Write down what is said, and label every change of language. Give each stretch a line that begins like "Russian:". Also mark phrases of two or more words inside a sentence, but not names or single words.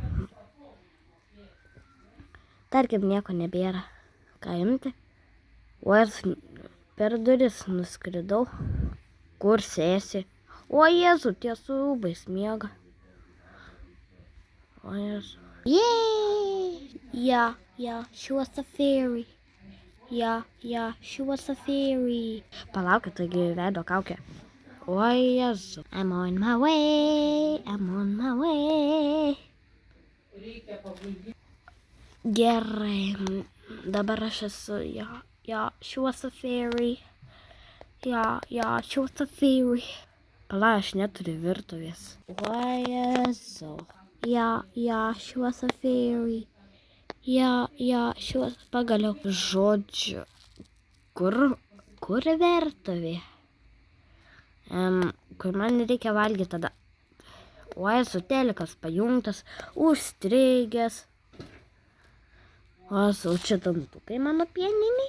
Lithuanian: Tarkim, nieko nebėra. Ką imti? O aš per duris nuskridau. Kur sėsi? O Jėzu, tie su rūbais miega. O Jėzu.
English: Yeah, she was a fairy. Yeah, she was a fairy.
Lithuanian: Palaukit, taigi veido kaukė. O Jėzu.
English: I'm on my way.
Lithuanian: Gerai. Dabar aš esu,
English: she was a fairy. She was a fairy.
Lithuanian: Pala, aš neturiu virtuvės. O Jėzau.
English: She was a fairy. She was...
Lithuanian: Pagaliau. Žodžiu. Kur virtuvė? Kur man reikia valgyti tada. O Jėzu, telikas pajungtas, užstrigęs. O Jėzu, čia dantukai mano pieniniai.